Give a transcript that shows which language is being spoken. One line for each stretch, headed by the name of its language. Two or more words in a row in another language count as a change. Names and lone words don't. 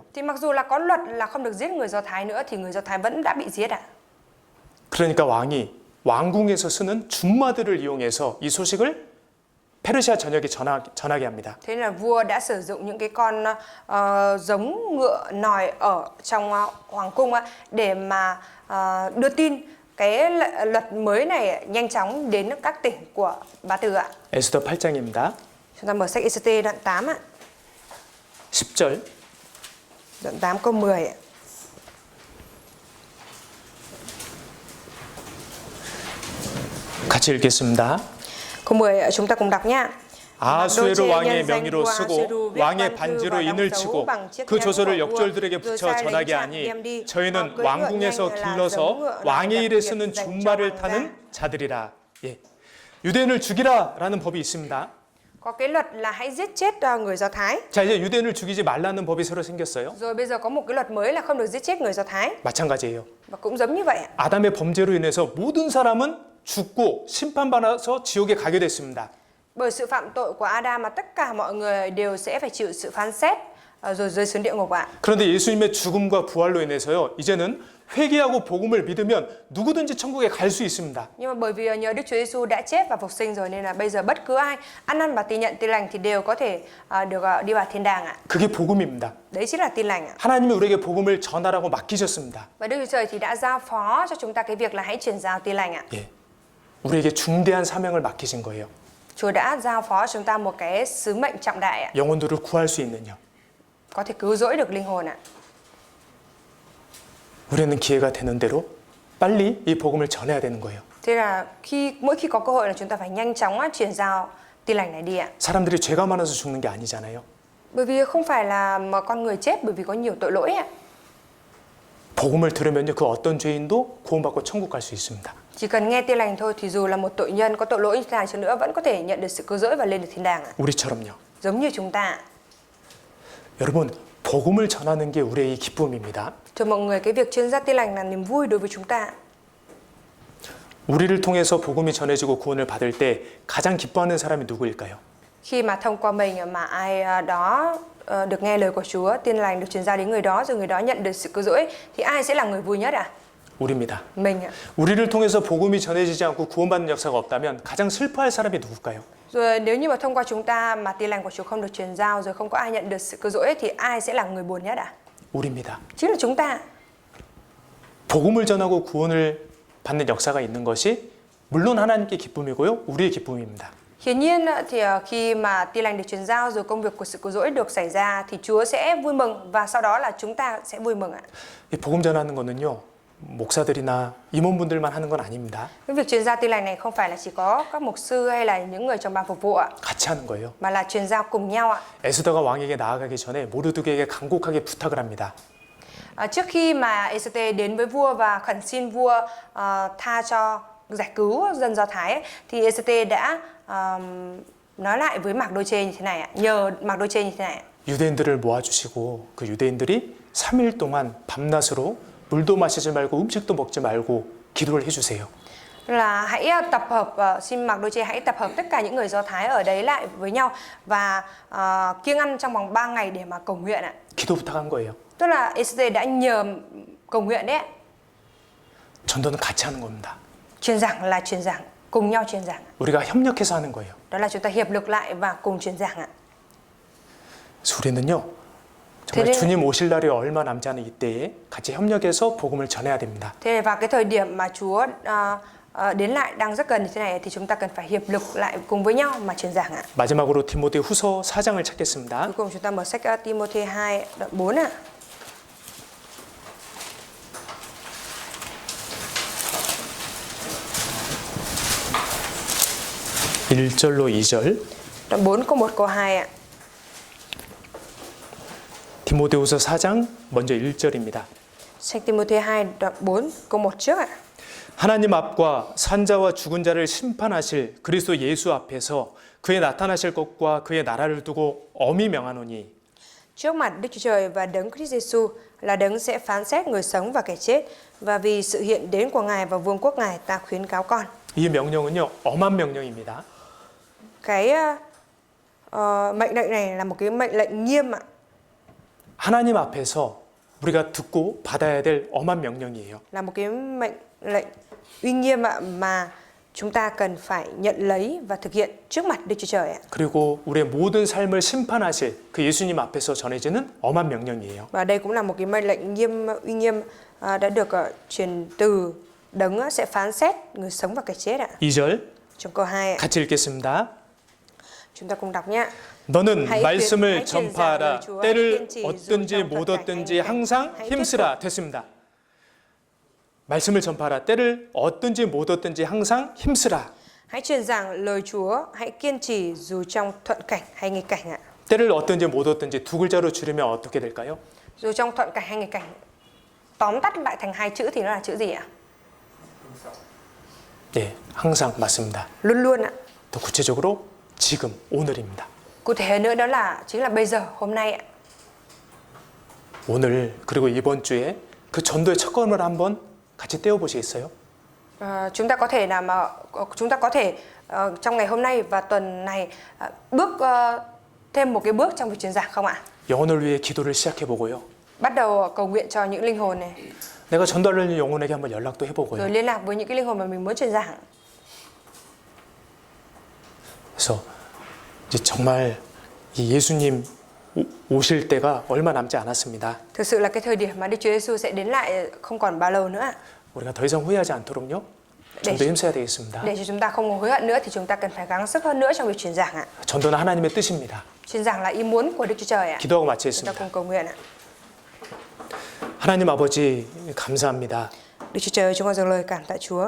Vietnamese: Thì mặc dù là có luật là không được giết người Do Thái nữa thì người Do Thái vẫn đã bị giết ạ.
Korean: 그러니까 왕이 왕궁에서 쓰는 준마들을 이용해서 이 소식을 페르시아 전역에 전하게 합니다.
Vietnamese: Thế là vua đã sử dụng những cái con giống ngựa nòi ở trong hoàng cung để mà đưa tin cái luật mới này nhanh chóng đến các tỉnh của Ba Tư ạ.
Korean: 에스더 8장입니다.
Vietnamese: Chúng ta mở sách Ê-xê-tê đoạn 8 ạ.
Korean: 10절.
Vietnamese: Đoạn 8 câu 10 ạ.
Korean: 같이 읽겠습니다.
Vietnamese: Câu 10 ạ, chúng ta cùng đọc nhá.
Korean: 아하수에로 왕의 명의로 쓰고 왕의 반지로 인을 치고 그 조서를 역졸들에게 붙여 전하게 하니 저희는 왕궁에서 길러서 왕의 일에 쓰는 준마를 타는 자들이라. 예. 유대인을 죽이라라는 법이 있습니다.
Vietnamese: Có cái luật là hãy giết chết người Do Thái.
Korean: 자, 이제 유대인을 죽이지 말라는 법이 새로 생겼어요.
Vietnamese: Rồi bây giờ có một cái luật mới là không được giết chết người Do Thái.
Korean: 마찬가지예요.
Vietnamese: Và cũng giống như vậy ạ.
Korean: 아담의 범죄로 인해서 모든 사람은 죽고 심판받아서 지옥에 가게 됐습니다.
Vietnamese: Bởi sự phạm tội của Adam mà tất cả mọi người đều sẽ phải chịu sự phán xét rồi rơi xuống địa ngục ạ.
Korean: 그런데 예수님의 죽음과 부활로 인해서요, 이제는 회개하고 복음을 믿으면 누구든지 천국에 갈 수 있습니다.
Vietnamese: Nhưng mà bởi vì nhờ Đức Chúa Giêsu đã chết và phục sinh rồi nên là bây giờ bất cứ ai ăn năn và tin nhận tin lành thì đều có thể được đi vào thiên đàng ạ.
Korean: 그게 복음입니다.
Vietnamese: Đấy chính là tin lành ạ.
Korean: 하나님이 우리에게 복음을 전하라고 맡기셨습니다.
Vietnamese: Và Đức Chúa Trời thì đã giao phó cho chúng ta cái việc là hãy truyền giao tin lành ạ.
Korean: 예, 우리에게 중대한 사명을 맡기신 거예요.
Vietnamese: Chúa đã giao phó cho chúng ta một cái sứ mệnh trọng đại ạ.
Korean: 영혼들을 구할 수 있는 영.
Vietnamese: Có thể cứu rỗi được linh hồn ạ.
Korean: 우리는 기회가 되는 대로 빨리 이 복음을 전해야 되는 거예요.
Vietnamese: Thế là mỗi khi có cơ hội là chúng ta phải nhanh chóng truyền giao tin lành này đi ạ.
Korean: 사람들이 죄가 많아서 죽는 게 아니잖아요.
Vietnamese: Bởi vì không phải là mà con người chết bởi vì có nhiều tội lỗi ạ.
Korean: 복음을 들으면요, 그 어떤 죄인도 구원받고 천국 갈 수 있습니다.
Vietnamese: Chỉ cần nghe tin lành thôi thì dù là một tội nhân có tội lỗi như thế nào chăng nữa vẫn có thể nhận được sự cứu rỗi và lên được thiên đàng ạ.
Korean: 우리처럼요.
Vietnamese: Giống như chúng ta.
Korean: 여러분, 복음을 전하는 게 우리의 기쁨입니다.
Vietnamese: Thưa mọi người, cái việc truyền giao tin lành là niềm vui đối với chúng ta.
Korean: 우리를 통해서 복음이 전해지고 구원을 받을 때 가장 기뻐하는 사람이 누구일까요?
Vietnamese: Khi mà thông qua mình mà ai đó được nghe lời của Chúa, tin lành được truyền giao đến người đó rồi người đó nhận được sự cứu rỗi thì ai sẽ là người vui nhất ạ?
Korean: 우리입니다.
Vietnamese: Mình ạ.
Korean: 우리를 통해서 복음이 전해지지 않고 구원받는 역사가 없다면 가장 슬퍼할 사람이 누굴까요?
Vietnamese: Rồi nếu như mà thông qua chúng ta mà tin lành của Chúa không được truyền giao rồi không có ai nhận được sự cứu rỗi thì ai sẽ là người buồn nhất ạ?
Korean: 우리입니다.
Vietnamese: Chính là chúng ta.
Korean: 복음을 전하고 구원을 받는 역사가 있는 것이 물론 하나님께 기쁨이고요, 우리의 기쁨입니다.
Vietnamese: Hiển nhiên thì khi mà tin lành được truyền giao rồi công việc của sự cứu rỗi được xảy ra thì Chúa sẽ vui mừng và sau đó là chúng ta sẽ vui mừng ạ.
Korean: 이 복음 전하는 거는요, 목사들이나 임원분들만 하는 건 아닙니다.
Vietnamese: Cái việc truyền giao tin lành này không phải là chỉ có các mục sư hay là những người trong ban phục vụ ạ,
Korean: 같이 하는 거예요.
Vietnamese: mà là truyền giao cùng nhau ạ.
Korean: 에스더가 왕에게 나아가기 전에 모르드게에게 간곡하게 부탁을 합니다.
Vietnamese: Trước khi mà Ê-xê-tê đến với vua và khẩn xin vua tha cho giải cứu dân Do Thái ấy, thì Ê-xê-tê đã nói lại với Mạc-đô-chê như thế này ạ, nhờ Mạc-đô-chê như thế này ạ.
Korean: 유대인들을 모아주시고 그 유대인들이 3일 동안 밤낮으로 물도 마시지 말고 음식도 먹지 말고 기도를 해주세요.
Vietnamese: Là hãy tập hợp, xin Mạc-đô-chê hãy tập hợp tất cả những người Do Thái ở đấy lại với nhau và kiêng ăn trong vòng 3 ngày để mà cầu nguyện ạ.
Korean: 기도 부탁한 거예요.
Vietnamese: Tức là Ê-xê-tê đã nhờ cầu nguyện đấy ạ.
Korean: 전도는 같이 하는 겁니다.
Vietnamese: Truyền giảng là truyền giảng, cùng nhau truyền giảng.
Korean: 우리가 협력해서 하는 거예요.
Vietnamese: Đó là chúng ta hiệp lực lại và cùng truyền giảng ạ.
Korean: 그래서 우리는요, 정말
Vietnamese: thế nên-
Korean: 주님 오실 날이 얼마 남지 않은 이때에 같이 협력해서 복음을 전해야 됩니다.
Vietnamese: Thế vào cái thời điểm mà Chúa đến lại đang rất gần như thế này thì chúng ta cần phải hiệp lực lại cùng với nhau mà truyền giảng ạ.
Korean: 마지막으로 디모데 후서 4장을 찾겠습니다.
Vietnamese: Cuối cùng chúng ta mở sách Ti-mô-thê 2 đoạn 4 ạ.
Korean: 일절로 2절.
Vietnamese: Đoạn 4 câu 1 câu 2 ạ.
Korean: 디모데후서 4장 먼저 1절입니다.
Vietnamese: Sách Ti-mô-thê 2 đoạn 4 câu 1 trước ạ.
Korean: 하나님 앞과 산자와 죽은 자를 심판하실 그리스도 예수 앞에서 그의 나타나실 것과 그의 나라를 두고 엄히 명하노니
Vietnamese: Trước mặt Đức Chúa Trời và Đấng Christ Giêsu là Đấng sẽ phán xét người sống và kẻ chết, và vì sự hiện đến của Ngài và vương quốc Ngài ta khuyến cáo con.
Korean: 이 명령은요, 엄한 명령입니다.
Vietnamese: Cái mệnh lệnh này là một cái mệnh lệnh nghiêm ạ,
Korean: 하나님 앞에서 우리가 듣고 받아야 될 엄한 명령이에요.
Vietnamese: là một cái mệnh lệnh uy nghiêm ạ mà chúng ta cần phải nhận lấy và thực hiện trước mặt Đức Chúa Trời ạ.
Korean: 그리고 우리의 모든 삶을 심판하실 그 예수님 앞에서 전해지는 엄한 명령이에요.
Vietnamese: Và đây cũng là một cái mệnh lệnh uy nghiêm đã được truyền từ Đấng sẽ phán xét người sống và kẻ chết ạ.
Korean: 2절
Vietnamese: Trong câu 2 ạ.
Korean: 같이 읽겠습니다.
Vietnamese: Chúng ta cùng đọc nhé.
Korean: 너는
Vietnamese: hãy
Korean: 말씀을
Vietnamese: truyền giao lời
Korean: 전파하라.
Vietnamese: Chúa,
Korean: 때를
Vietnamese: kiên trì
Korean: 얻든지
Vietnamese: dù trong
Korean: 못
Vietnamese: thuật cảnh
Korean: 얻든지
Vietnamese: hay nghịch
Korean: 항상
Vietnamese: cảnh. Hãy
Korean: 힘쓰라. 됐습니다. 말씀을 전파하라. 때를 얻든지 못 얻든지 항상 힘쓰라.
Vietnamese: Hãy truyền giảng lời Chúa, hãy kiên trì dù trong thuận cảnh hay nghịch cảnh ạ.
Korean: 때를 얻든지 못 얻든지 두 글자로 줄이면 어떻게 될까요?
Vietnamese: Dù trong thuận cảnh hay nghịch cảnh, tóm tắt lại thành 2 chữ thì nó là chữ gì ạ?
Korean: 네, 항상 맞습니다.
Vietnamese: Luôn luôn ạ.
Korean: 더 구체적으로 지금, 오늘입니다.
Vietnamese: Cụ thể nữa đó là chính là bây giờ, hôm nay ạ.
Korean: 오늘 그리고 이번 주에 그 전도의 첫 걸음을 한번 같이 떼어보시겠어요?
Vietnamese: Chúng ta có thể trong ngày hôm nay và tuần này bước thêm một cái bước trong việc truyền giảng không ạ?
Korean: 영혼을 위해 기도를 시작해 보고요.
Vietnamese: Bắt đầu cầu nguyện cho những linh hồn này,
Korean: 내가 전달하는 영혼에게 한번 연락도
Vietnamese: rồi
Korean: 해보고요.
Vietnamese: liên lạc với những cái linh hồn mà mình muốn truyền giảng.
Korean: 그래서 이제 정말 이 예수님 오실 때가 얼마 남지 않았습니다.
Vietnamese: Thực sự là cái thời điểm mà Đức Chúa Giêsu sẽ đến lại không còn bao lâu nữa ạ.
Korean: 우리가 더 이상 후회하지 않도록요. 좀 더 힘써야 되겠습니다.
Vietnamese: Để cho chúng ta không hối hận nữa thì chúng ta cần phải gắng sức hơn nữa trong việc truyền giảng ạ.
Korean: 전도는 하나님의 뜻입니다.
Vietnamese: Truyền giảng là ý muốn của Đức Chúa Trời ạ.
Korean: 기도하고
Vietnamese: Chúng ta
Korean: 마치겠습니다.
Vietnamese: cùng cầu nguyện ạ.
Korean: 하나님 아버지 감사합니다.
Vietnamese: Đức Chúa Trời, chúng con dâng lời cảm tạ Chúa.